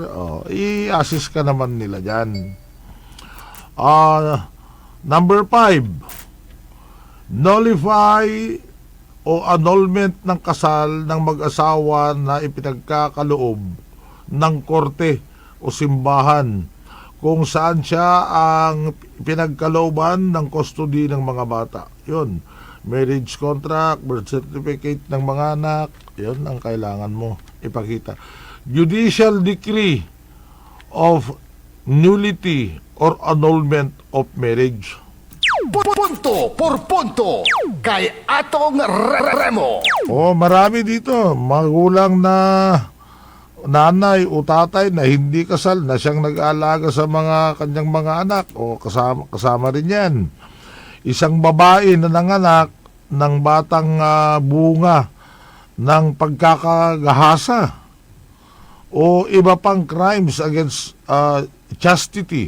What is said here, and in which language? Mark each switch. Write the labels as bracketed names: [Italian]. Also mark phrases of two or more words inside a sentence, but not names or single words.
[Filipino] I-assist ka naman nila dyan. Number 5, nullify o annulment ng kasal ng mag-asawa na ipinagkakaloob ng korte o simbahan kung saan siya ang pinagkalooban ng custody ng mga bata. Yun, [English] marriage contract, birth certificate [Filipino] ng mga anak, yun ang kailangan mo ipakita. [English] Judicial decree of nullity or annulment of marriage. [Filipino] Punto por punto kay Atong Remo. Marami dito. Magulang na nanay o tatay na hindi kasal na siyang nag-aalaga sa mga kanyang mga anak. Kasama rin yan. Isang babae na nanganak ng batang bunga ng pagkakagahasa o iba pang [English] crimes against chastity.